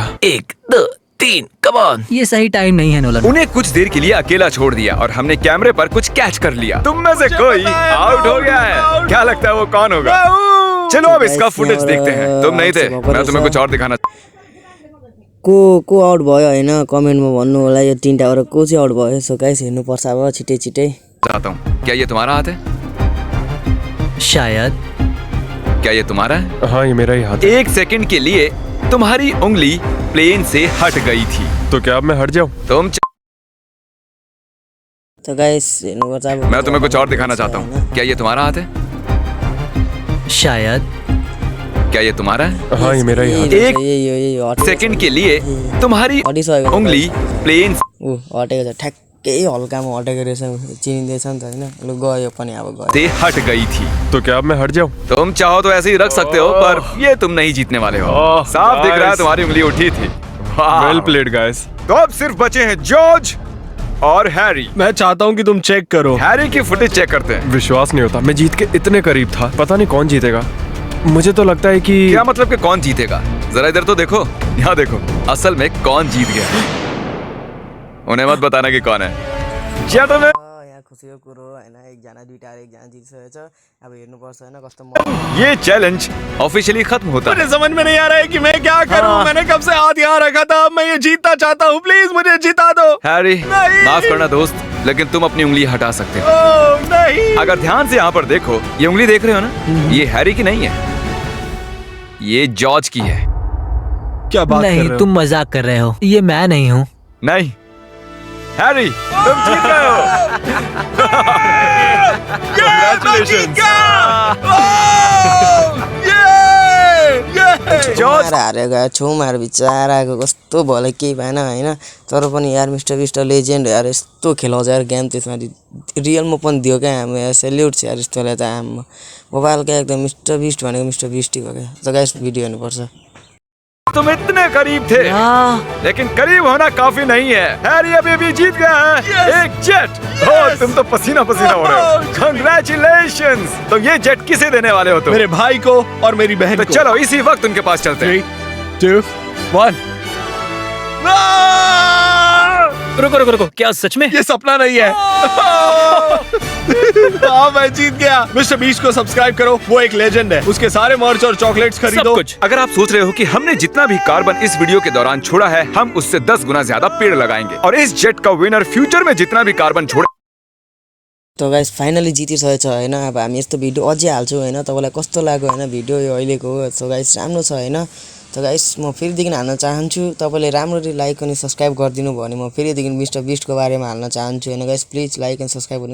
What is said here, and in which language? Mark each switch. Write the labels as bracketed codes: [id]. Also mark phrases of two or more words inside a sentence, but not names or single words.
[hi] 1 2 3 [en] come on. [hi] ये सही टाइम नहीं है नोलन। उन्हें कुछ देर के लिए अकेला छोड़ दिया और हमने कैमरे पर कुछ कैच कर लिया। तुम में से कोई आउट हो गया है। क्या लगता है वो कौन होगा? चलो अब इसका फुटेज देखते हैं। तुम नहीं थे, मैं तुम्हें कुछ और दिखाना। [ne] को आउट भयो होइन कमेन्टमा भन्नु होला यो तीनटाबाट को चाहिँ आउट भयो। [en] so guys [ne] हेर्नुपर्छ अब छिटै छिटै। [hi] चाहता हूँ। क्या ये तुम्हारा हाथ है? शायद। क्या ये तुम्हारा है? हाँ, ये मेरा ही हाथ है। 1 सेकंड के लिए तुम्हारी उंगली प्लेन से हट गई थी। तो क्या अब मैं हट जाऊँ? तुम [ne] त गाइस हेर्नुपर्छ अब। [hi] मैं तुम्हें कुछ और दिखाना चाहता हूँ। क्या ये तुम्हारा हाथ है? शायद। क्या ये तुम्हारा है? हाँ, ये मेरा ही हाथ है। एक एक सेकंड के लिए तुम्हारी [ne] हटिसकेको [hi] उंगली प्लेन [ne] ऊ हटेको छ ठ्याक्कै हल्कामा हटेको रहेछ चिनिँदैछ नि त होइन। लु गयो पनि अब गयो। [hi] से हट गई थी। तो क्या अब मैं हट जाऊँ? तुम चाहो तो ऐसे ही रख सकते हो पर ये तुम नहीं जीतने वाले हो। ओह, साफ दिख रहा है nice. तुम्हारी उंगली उठी थी। वाह। [en] well played [hi] गाइस। तो अब सिर्फ बचे हैं जॉर्ज और हैरी। मैं चाहता हूँ कि तुम चेक करो। हैरी की [en] footage check [hi] करते हैं। विश्वास नहीं होता, मैं जीत के इतने करीब था। पता नहीं कौन जीतेगा। मुझे तो लगता है कि क्या मतलब कि कौन जीतेगा? जरा इधर तो देखो, यहाँ देखो। असल में कौन जीत गया? उन्हें मत बताना कि कौन है। जेंटलमैन, [ne] यहाँ खुसीको कुरो होइन एकजना दुईटा एकजना जितिसकेको छ। अब हेर्नुपर्छ होइन कस्तो [hi] ये [en] challenge officially [hi] खत्म होता है। मुझे समझ में नहीं आ रहा है कि मैं क्या करूं। मैंने कब से हाथ यहाँ रखा था। मैं ये जीतना चाहता हूँ, प्लीज मुझे जिता दो। हैरी, माफ करना दोस्त, लेकिन तुम अपनी उंगली हटा सकते हो। ओह नहीं। अगर ध्यान से यहाँ पर देखो, ये उंगली देख रहे हो ना? ये हैरी की नहीं है, ये जॉर्ज की है। क्या बात कर नहीं रहे हो? तुम मजाक कर रहे हो। ये मैं नहीं हूँ। नहीं हैरी, तुम जीत गए हो। [ne] जॉर्ज हारेर गयो छेउमा हारेर बिचाराको कस्तो भयो केही भएन होइन। तर पनि यार मिस्टर बिस्ट लेजेन्ड यार यस्तो खेलाउँछ यार गेम। त्यसमा रियलमा पनि दियो क्या हाम्रो सेल्युट छ यार यस्तोलाई त। हाम्रो मोबाइलका एकदम मिस्टर बिस्ट भनेको मिस्टर बिस्टै भयो क्या। त गाइस भिडियो हेर्नुपर्छ। [hi] तुम इतने करीब थे, लेकिन करीब होना काफी नहीं है। हैरी अभी भी जीत गया है एक जेट। ओह, तुम तो पसीना पसीना हो रहे हो। कंग्रेचुलेशंस। तो ये जेट किसे देने वाले हो तुम? मेरे भाई को और मेरी बहन तो को। चलो इसी वक्त उनके पास चलते हैं। 3 2 1। रुको रुको रुको, क्या सच में? ये सपना नहीं है। हाँ मैं जीत गया। मिस्टर बीस्ट को सब्सक्राइब करो, वो एक लेजेंड है। उसके सारे मर्च और चॉकलेट्स खरीदो। सब कुछ। अगर आप सोच रहे हो कि हमने जितना भी कार्बन इस वीडियो के दौरान छोड़ा है, हम उससे 10 गुना ज्यादा पेड़ लगाएंगे और इस जेट का विनर फ्यूचर में जितना भी कार्बन छोड़े। [ne] त [en] guys finally [ne] जितिसकेको छ होइन। अब हामी यस्तो भिडियो अझै हाल्छौँ होइन। तपाईँलाई कस्तो लाग्यो होइन भिडियो यो अहिलेको? [en] so guys [ne] राम्रो छ होइन। त गाइस म फेरिदेखि हाल्न चाहन्छु। तपाईँले राम्ररी लाइक अनि सब्सक्राइब गरिदिनु भयो भने म फेरिदेखि मिस्टर बिस्टको बारेमा हाल्न चाहन्छु होइन। [en] guys please like and subscribe [ne] गर्नु।